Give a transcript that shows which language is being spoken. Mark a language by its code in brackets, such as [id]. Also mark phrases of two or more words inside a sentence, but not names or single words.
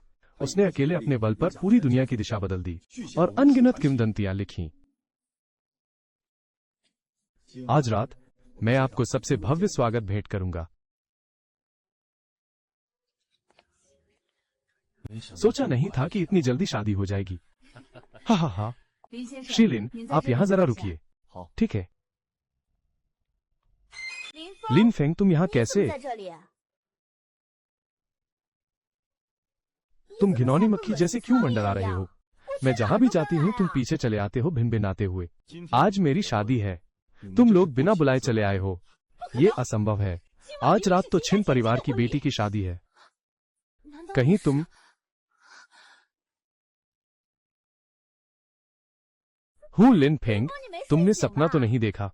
[hi] उसने अकेले अपने बल पर पूरी दुनिया की दिशा बदल दी और अनगिनत किंवदंतियां लिखी। आज रात मैं आपको सबसे भव्य स्वागत भेंट करूंगा। सोचा नहीं था कि इतनी जल्दी शादी हो जाएगी। हा हा हा। [zh] 林先生， [hi] शीलिन, [zh] 您在 [hi] आप [zh] 这里 [hi] यहाँ जरा [zh] 坐下 [hi] रुकिए। [zh] 好， [hi] ठीक है। [zh] 林峰， [hi] लिन फेंग, तुम यहाँ [zh] 你怎么 [hi] कैसे? [zh] 在这里？ [hi] तुम घिनौनी मक्खी जैसे क्यों मंडरा रहे हो? मैं जहाँ भी जाती हूँ तुम पीछे चले आते हो भिन भिनाते हुए। [zh] 今天 [hi] आज मेरी शादी है, तुम लोग बिना बुलाए चले आए हो। ये असंभव है। आज रात तो छिन परिवार की बेटी की शादी है। कहीं तुम हूँ लिन फेंग, तुमने सपना तो नहीं देखा?